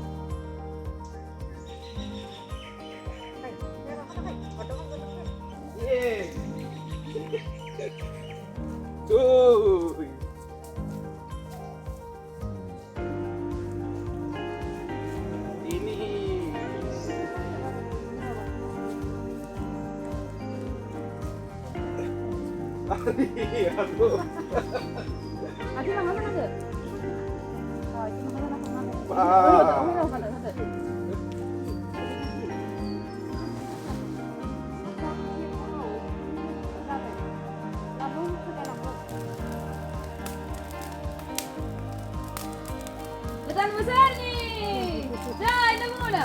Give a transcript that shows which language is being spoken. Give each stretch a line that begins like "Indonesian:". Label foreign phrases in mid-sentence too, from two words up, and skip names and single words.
Malay: Tuh. Ini. Aku.
Korean: 아직 하나 하나 더. 지금 하나. 하나.
Malay: Betul besar nih. Dah, ini mula.